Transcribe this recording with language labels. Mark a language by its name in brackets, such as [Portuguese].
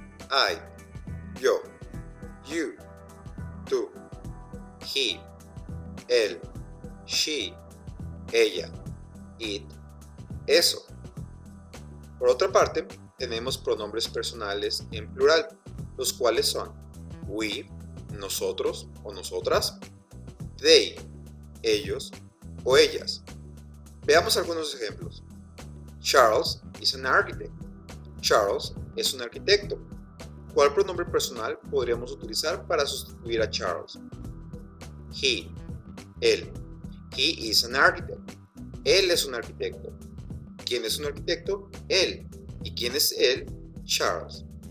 [English] I, [Spanish] yo, [English] you, [Spanish] tú, [English] he, [Spanish] él, [English] she, [Spanish] ella, [English] it, [Spanish] eso. Por otra parte, tenemos pronombres personales en plural, los cuales son [English] we, [Spanish] nosotros o nosotras, [English] they, [Spanish] ellos o ellas. Veamos algunos ejemplos. [English] Charles is an architect. [Spanish] Charles es un arquitecto. ¿Cuál pronombre personal podríamos utilizar para sustituir a Charles? [English] He, [Spanish] él. [English] He is an architect. [Spanish] Él es un arquitecto. ¿Quién es un arquitecto? Él. ¿Y quién es él? Charles.